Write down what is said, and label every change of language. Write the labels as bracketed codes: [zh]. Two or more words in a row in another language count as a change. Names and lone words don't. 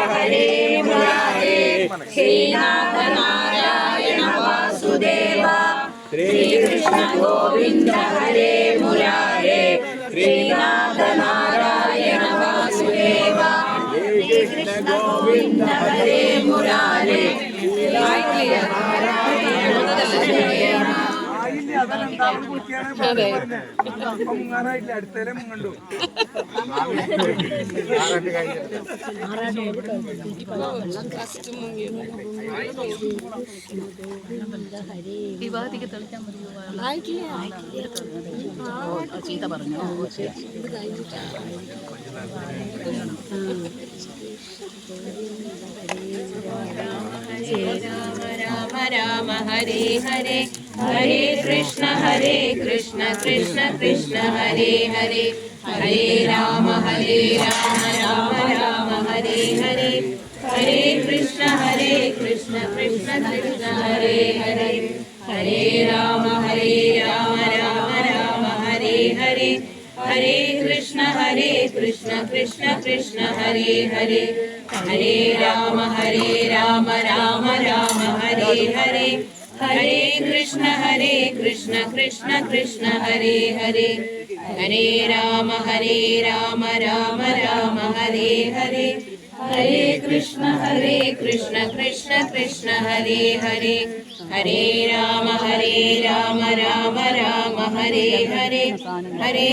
[sa] हरे मुरारे, श्रीनाथ नारायण वासुदेव, श्री कृष्ण गोविन्द हरे मुरारे, श्रीनाथ नारायण वासुदेव, श्री कृष्ण गोविन्द हरे मुरारे, [ml] അടുത്തേലും കണ്ടു വിവാദിക്ക് തെളിക്കാൻ ചീത്ത പറഞ്ഞു [sa] राम राम हरे हरे, हरे कृष्ण, कृष्ण हरे हरे, हरे राम, राम हरे हरे, हरे कृष्ण, कृष्ण हरे हरे, हरे राम, राम हरे हरे, हरे कृष्ण, कृष्ण हरे हरे, हरे राम, राम हरे हरे, हरे कृष्ण कृष्ण कृष्ण हरे हरे हरे राम राम राम हरे हरे हरे कृष्ण कृष्ण कृष्ण हरे हरे हरे राम राम राम हरे हरे हरे